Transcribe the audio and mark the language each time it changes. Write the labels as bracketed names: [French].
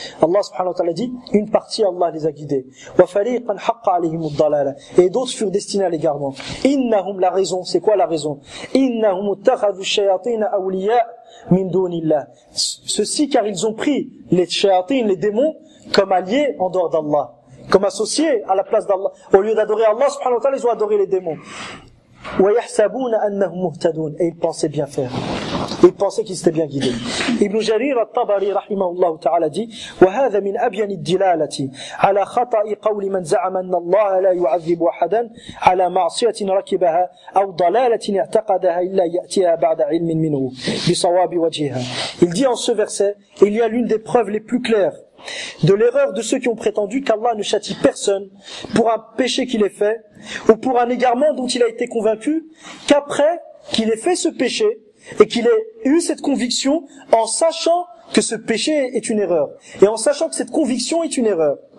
[French] Allah subhanahu wa ta'ala dit, une partie Allah les a guidés, [Arabic] وفريقا حق عليهم الضلالة, [French] et d'autres furent destinés à l'égarement. إنهم, la raison, c'est quoi la raison? [Arabic] إنهم اتخذوا الشياطين أولياء من دون الله. [French] Ceci car ils ont pris les shayatin, les démons, comme alliés en dehors d'Allah, comme associés à la place d'Allah. Au lieu d'adorer Allah subhanahu wa ta'ala, ils ont adoré les démons. [Arabic] وَيَحْسَبُونَ أَنَّهُمْ مُهْتَدُونَ, [French] et ils pensaient bien faire. Ils pensaient qu'ils étaient bien guidés. Ibn Jarir al-Tabari rahimahullah ta'ala dit: [Arabic] وَهَذَا مِنْ أَبْيَنِ الدِّلَالَةِ عَلَى خَطَأِ قَوْلِ مَنْ زَعَمَ أَنَّ اللَّهَ لَا يُعَذِّبُ أَحَدًا عَلَى مَعْصِيَةٍ رَكِبَهَا أَوْ ضَلَالَةٍ اعْتَقَدَهَا إِلَّا يَأْتِيهَا بَعْدَ عِلْمٍ مِّنْهُ بِصَوَابِ وَجْهِهَا. [French] Il dit en ce verset, il y a l'une des preuves les plus claires de l'erreur de ceux qui ont prétendu qu'Allah ne châtie personne pour un péché qu'il ait fait ou pour un égarement dont il a été convaincu qu'après qu'il ait fait ce péché et qu'il ait eu cette conviction en sachant que ce péché est une erreur et en sachant que cette conviction est une erreur.